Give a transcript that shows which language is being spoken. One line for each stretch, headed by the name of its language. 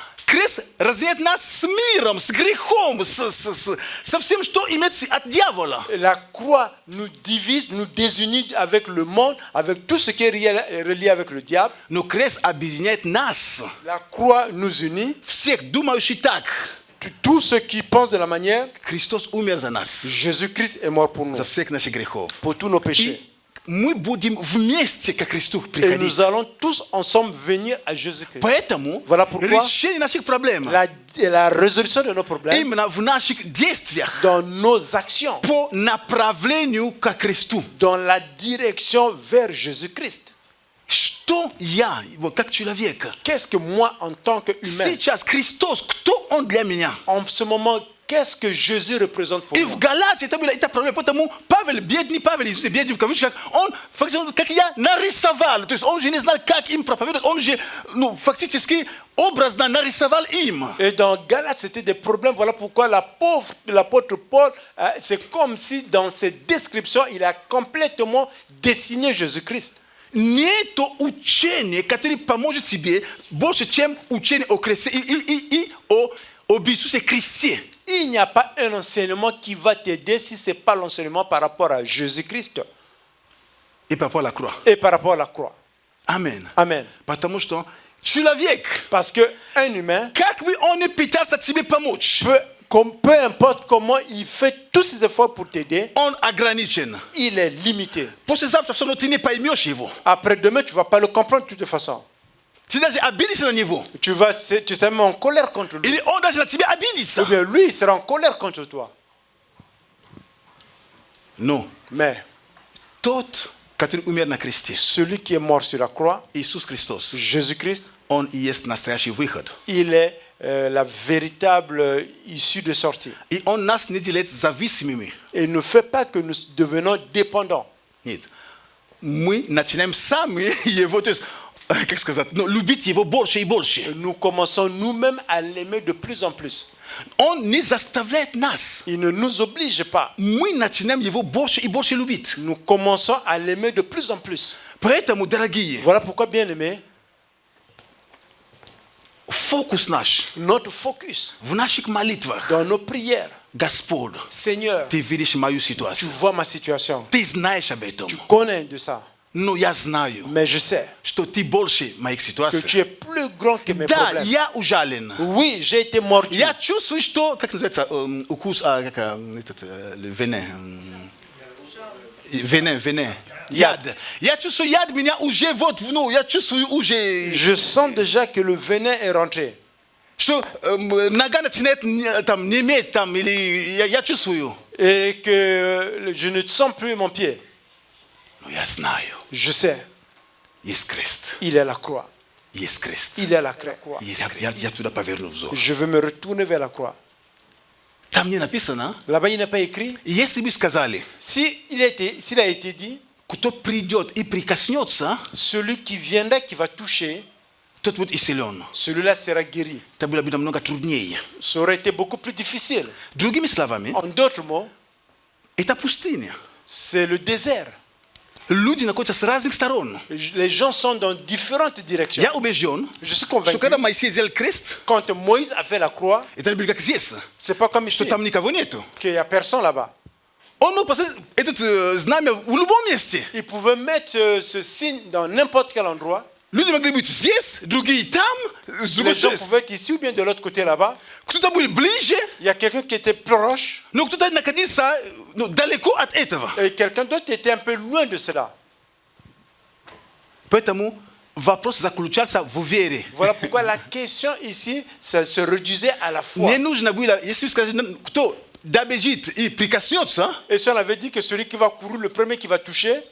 Russian: Крест разъединяет нас с миром, с грехом, со всем, что имеется от дьявола.
French: La croix nous divise, nous désunit avec le monde, avec tout ce qui est relié avec le diable.
Russian: Но крест объединяет нас,
French: La croix nous unit.
Russian: всех думающих так.
French: Tous ceux qui pensent de la manière,
Russian: Христос умер за нас,
French: Jésus-Christ est mort pour nous,
Russian: за всех наших грехов.
French: pour tous nos péchés.
Russian: И мы будем вместе к Христу
French: Et
Russian: приходить.
French: nous allons tous ensemble venir à Jésus-Christ.
Russian: Поэтому
French: Voilà pourquoi
Russian: решение наших проблем
French: la résolution de nos problèmes
Russian: именно в наших действиях
French: dans nos actions,
Russian: по направлению к Христу.
French: dans la direction vers Jésus-Christ.
Russian: Что я, вот как человек,
French: Qu'est-ce que moi, en tant qu'humain,
Russian: сейчас Христос, кто Он для меня?
French: en ce moment, qu'est-ce que Jésus représente pour
Russian: И
French: nous?
Russian: в Галатии это была эта проблема, потому Павел, бедный Павел, Иисус бедный в кавычках, он фактически, как я, нарисовал, то есть он же не знал, как им проповедовать, он же, ну, фактически образно нарисовал им.
French: Et dans Galates, c'était des problèmes. Voilà pourquoi l'apôtre Paul, c'est comme si dans cette description, il a complètement dessiné Jésus-Christ.
Russian: Нету учения, которое поможет тебе больше, чем учение о кресте и об Иисусе Христе.
French: Il n'y a pas un enseignement qui va t'aider si ce n'est pas l'enseignement par rapport à Jésus-Christ И par rapport à la croix. et par rapport à la croix. Amen. Amen.
Russian: Потому что человек,
French: Parce qu'un humain,
Russian: как бы он ни пытался тебе помочь,
French: peu importe comment il fait tous ses efforts pour t'aider,
Russian: он ограничен.
French: il est limité.
Russian: Послезавтра все равно ты не поймешь его.
French: Après-demain, tu ne vas pas le comprendre de toute façon.
Russian: Ты даже обидишься на него.
French: Tu seras même en colère contre lui.
Russian: Или он даже на тебя обидится.
French: Ou bien lui, il sera en colère contre toi.
Russian: Но
French: Mais
Russian: тот, который умер на кресте,
French: celui qui est mort sur la croix,
Russian: Иисус Христос,
French: Jésus-Christ,
Russian: он и есть настоящий выход.
French: il est la véritable issue de sortie.
Russian: И он нас не делает зависимыми.
French: Et ne fait pas que nous devenons dépendants.
Russian: Нет. Мы начинаем сами его, то есть, как сказать, ну, любить его больше и больше.
French: Nous commençons nous-mêmes à l'aimer de plus en plus.
Russian: Он не заставляет нас.
French: Il ne nous oblige pas.
Russian: Мы начинаем его больше и больше любить.
French: Nous commençons à l'aimer de plus en plus.
Russian: Поэтому, дорогие,
French: Voilà pourquoi, bien aimé,
Russian: фокус наш
French: notre focus
Russian: в наших молитвах.
French: dans nos prières,
Russian: Господь,
French: Seigneur,
Russian: ты видишь мою
French: tu
Russian: ситуацию.
French: vois ma situation,
Russian: Ты знаешь об этом.
French: tu connais de ça.
Russian: Но я знаю,
French: Mais je sais
Russian: что ты больше моих
French: que
Russian: ситуаций.
French: tu es plus grand que mes
Russian: Да,
French: problèmes.
Russian: я ужален.
French: Oui, j'ai été mordu.
Russian: Я чувствую, что, как называется, укус,
French: le venin. Venin.
Russian: Яд. Я чувствую, яд меня уже вот, ну, я чувствую уже,
French: Je sens déjà que le venin est rentré.
Russian: что нога начинает там неметь там, или я чувствую.
French: Et que je ne sens plus mon pied.
Russian: Но я знаю,
French: Je sais,
Russian: есть крест,
French: il est à la croix.
Russian: есть крест.
French: Il est à la croix.
Russian: Я туда поверну взор.
French: Je veux me retourner vers la croix.
Russian: Там не написано,
French: Là-bas, il n'est pas écrit.
Russian: если бы сказали,
French: S'il a été dit,
Russian: кто придет и прикоснется,
French: celui qui viendra, qui va toucher,
Russian: тот будет исцелен.
French: celui-là sera guéri.
Russian: Это было бы намного труднее.
French: Ça aurait été beaucoup plus difficile.
Russian: Другими словами,
French: En d'autres mots,
Russian: это пустыня.
French: c'est le désert.
Russian: Люди находятся с разных сторон.
French: Les gens sont dans différentes directions.
Russian: Я убежден,
French: Je suis
Russian: что
French: convaincu,
Russian: когда Моисей сделал крест,
French: quand Moïse a fait la croix,
Russian: это не было как здесь,
French: c'est pas comme
Russian: что
French: ici,
Russian: там никого нету.
French: qu'il n'y a personne là-bas.
Russian: Он мог поставить это знамя в любом месте.
French: Il pouvait mettre ce signe dans n'importe quel endroit.
Russian: Люди могли быть здесь, другие там, с другой
French: Les gens
Russian: стороны.
French: pouvaient être ici ou bien de l'autre côté là-bas.
Russian: Кто-то был ближе,
French: Il y a quelqu'un qui était proche
Russian: но кто-то находился далеко от этого.
French: et quelqu'un d'autre était un peu loin de cela.
Russian: Поэтому вопрос заключался в вере.
French: Voilà pourquoi la question ici, ça se réduisait à la foi.
Russian: Не нужно было, если сказать, кто добежит и прикоснется,
French: Et si on avait dit que celui qui va courir, le premier qui va toucher,